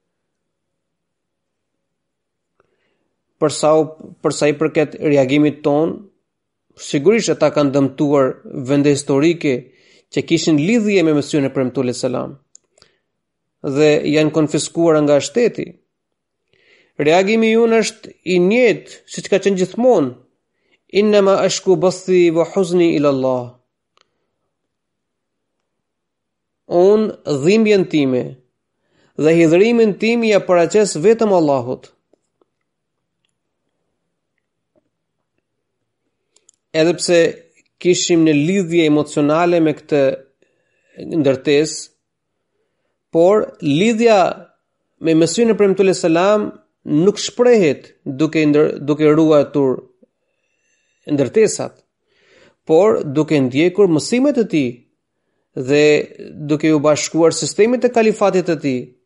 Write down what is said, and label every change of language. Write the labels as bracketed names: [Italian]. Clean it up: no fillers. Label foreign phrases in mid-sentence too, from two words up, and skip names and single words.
[Albanian] Për sa i përket reagimit ton, sigurisht ata kanë dëmtuar vende historike që kishin lidhje me Mesionin e Premtuar [Arabic] صلى الله عليه وسلم [Albanian] dhe janë konfiskuar nga shteti. Reagimi ynë është i njëjtë siç ka qenë gjithmonë. [Arabic] إنما أشكو بثي وحزني إلى الله. [Albanian] Unë dhimbjen time dhe hidhrimin tim ja paraqes vetëm Allahut. Edhe pse kishim në lidhje emocionale me këtë ndërtesë, por lidhja me Mesionin e Premtuar sallallahu nuk shprehet duke ruajtur ndërtesat, por duke ndjekur mësimet e tij dhe duke u bashkuar sistemit të kalifatit të tij.